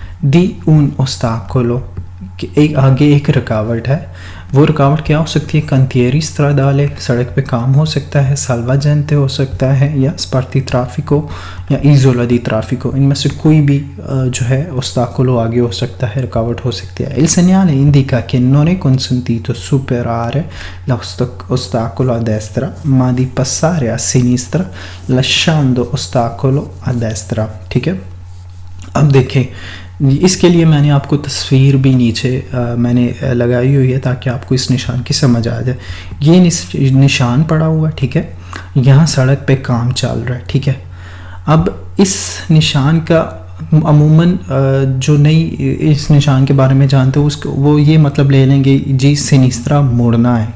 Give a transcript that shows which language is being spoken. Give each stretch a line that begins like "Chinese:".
Italian: di un ostacolo,
Hindi: एक आगे एक रुकावट है। वो रुकावट क्या हो सकती है? कंटिएरी स्ट्राडाले, सड़क पे काम हो सकता है, साल्वाजेंटे हो सकता है, या स्पार्टी ट्राफिको या इजोला दी ट्राफिको, इनमें से कोई भी जो है ओस्ताकोलो आगे हो सकता है, रुकावट हो सकती है।
Italian: il segnale indica che non è consentito superare l'ostacolo a destra ma di passare a sinistra lasciando ostacolo a destra।
Hindi: ठीक है, अब देखें, इसके लिए मैंने आपको तस्वीर भी नीचे मैंने लगाई हुई है ताकि आपको इस निशान की समझ आ जाए। ये निशान पड़ा हुआ है, ठीक है, यहाँ सड़क पे काम चल रहा है। ठीक है, अब इस निशान का अमूमन जो नहीं इस निशान के बारे में जानते हो उसको वो ये मतलब ले लेंगे जी सिनिस्त्रा मुड़ना है।